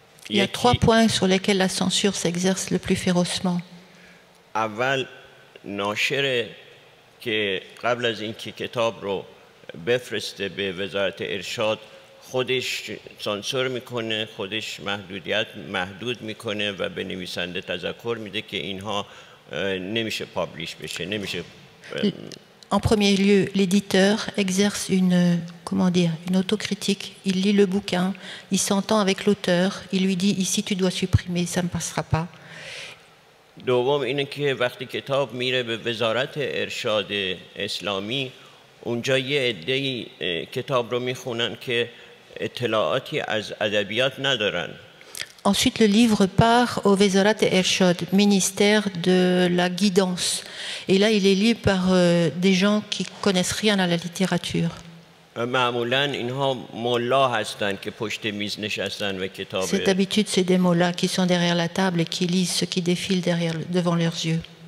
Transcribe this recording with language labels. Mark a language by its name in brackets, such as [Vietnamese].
[French] Il y a 3 points sur lesquels la censure s'exerce le plus férocement. [Persian] اول ناشر که قبل از اینکه کتاب رو بفرسته به وزارت ارشاد خودش سانسور میکنه، خودش محدود میکنه و به نویسنده تذکر میده که اینها نمیشه پابلیش بشه، نمیشه. [French] En premier lieu, l'éditeur exerce une autocritique. Il lit le bouquin, il s'entend avec l'auteur, il lui dit ici tu dois supprimer, ça ne passera pas. [Persian] دوم اینه که وقتی کتاب میره به وزارت ارشاد اسلامی اونجا یه عده‌ای کتاب رو میخونن که اطلاعاتی از ادبیات ندارن. [French] Ensuite, le livre part au Vezarat et Ershad, ministère de la guidance. Et là, il est lu par des gens qui connaissent rien à la littérature. [Persian] معمولاً اینها مولا هستن که پشت میز نشستن و کتاب. [French] Cette habitude, c'est des mollahs qui sont derrière la table et qui lisent ce qui défile devant leurs yeux.